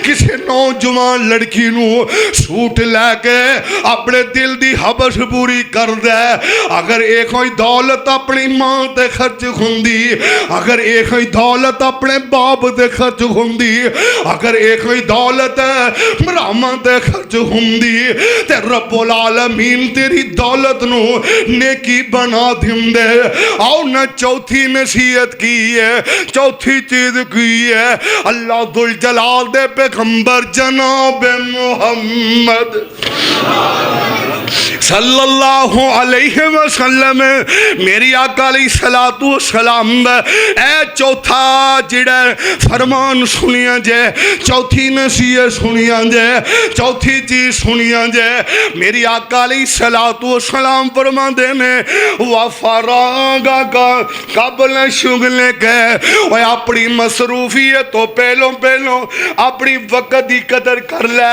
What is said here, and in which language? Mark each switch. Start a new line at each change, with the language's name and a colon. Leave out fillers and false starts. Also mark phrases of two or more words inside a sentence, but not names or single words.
Punjabi: کسی نوجوان لڑکی نوں سوٹ لیکے اپنے دل دی ہوس پوری کردا ہے. اگر یہ کوئی دولت اپنی ماں تے خرچ ہندی اگر یہ کوئی دولت اپنے باپ تے خرچ ہندی اگر یہ کوئی دولت بھراواں تے خرچ ہندی تے رب العالمین تیری دولت نوں نیکی بنا دیندے. آؤ نا چوتھی نصیحت کی ہے چوتھی چیز کی ہے
Arabic: الله ذو الجلال
Punjabi: دے پیغمبر جناب محمد
Arabic: صلى الله عليه وسلم
Punjabi: میری آقا
Arabic: عليه الصلاة السلام
Punjabi: اے چوتھا جیہڑا فرمان سنیا جے چوتھی نصیحت سنیا جے چوتھی چیز سنیا جے میری آقا
Arabic: عليه الصلاة السلام
Punjabi: فرماتے نے
Arabic: وفراغك قبل شغلك
Punjabi: اوئے اپنی مصروفیت توں پہلوں اپنی وقت کی قدر کر لے.